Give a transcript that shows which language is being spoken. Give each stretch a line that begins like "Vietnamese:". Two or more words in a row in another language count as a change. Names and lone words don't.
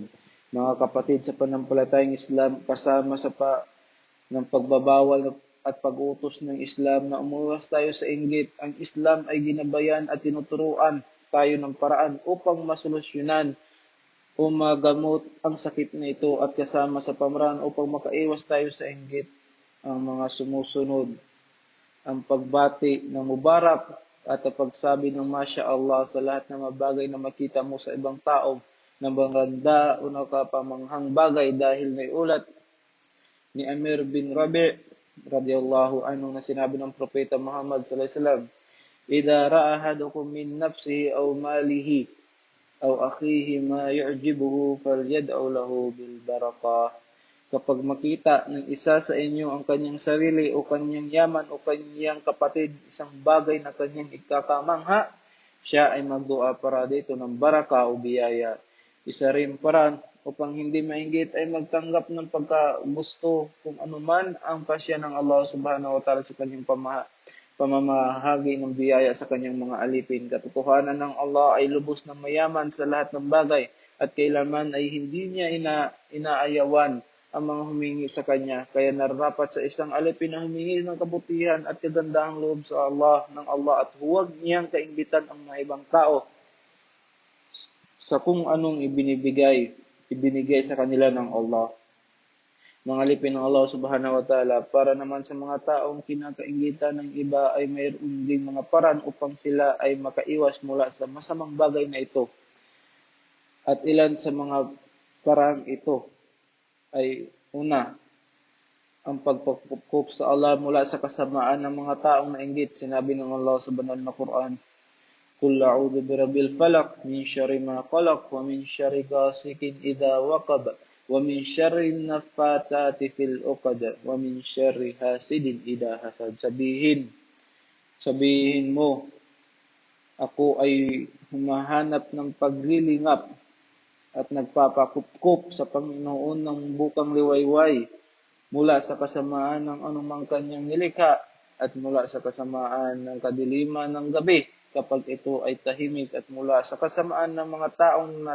Filipino: Mga kapatid sa panampalatayang Islam, kasama sa ng pagbabawal at pag-utos ng Islam na umuwas tayo sa inggit, ang Islam ay ginabayan at tinuturuan tayo ng paraan upang masolusyonan o magamot ang sakit na ito at kasama sa pamaraan upang makaiwas tayo sa inggit ang mga sumusunod. Ang pagbati ng Mubarak at ang pagsabi ng
Arabic: ما شاء الله
Filipino: sa lahat ng mga bagay na makita mo sa ibang tao na maganda o nakapamanghang bagay dahil may ulat ni Amir bin Rabi'
Arabic: رضي الله عنه
Filipino: na sinabi ng Propeta Muhammad
Arabic: صلى الله عليه وسلم, "إذا رأى أحدكم من نفسه أو ماله أو أخيه ما يعجبه فليدع له بالبركة."
Filipino: Kapag makita ng isa sa inyo ang kanyang sarili o kanyang yaman o kanyang kapatid, isang bagay na kanyang ikakamangha, siya ay magdua para dito ng baraka o biyaya. Isa rin paraan upang hindi mainggit ay magtanggap ng pagkagusto kung anuman ang pasya ng Allah
Arabic: سبحانه وتعالى
Filipino: sa kanyang pamamahagi ng biyaya sa kanyang mga alipin. Katotohanan ng Allah ay lubos na mayaman sa lahat ng bagay at kailanman ay hindi niya inaayawan ang mga humingi sa kanya. Kaya nararapat sa isang alipin na humingi ng kabutihan at kagandahang loob sa Allah ng Allah at huwag niyang kainggitan ang mga ibang tao sa kung anong ibinigay sa kanila ng Allah. Mga alipin ng Allah
Arabic: سبحانه وتعالى
Filipino: para naman sa mga taong kinakaingitan ng iba ay mayroon ding mga paraan upang sila ay makaiwas mula sa masamang bagay na ito. At ilan sa mga parang ito ay una, ang pagpakup sa Allah mula sa kasamaan ng mga taong nainggit. Sinabi ng Allah sa banal na Quran,
Arabic: قل أعوذ برب الفلق من شر ما خلق ومن شر غاسق إذا وقب ومن شر النفاثات في العقد ومن شر حاسد إذا حسد.
Filipino: Sabihin mo, ako ay humahanap ng paglilingap at nagpapakupkup sa Panginoon ng bukang liwayway mula sa kasamaan ng anumang kanyang nilikha at mula sa kasamaan ng kadiliman ng gabi kapag ito ay tahimik at mula sa kasamaan ng mga taong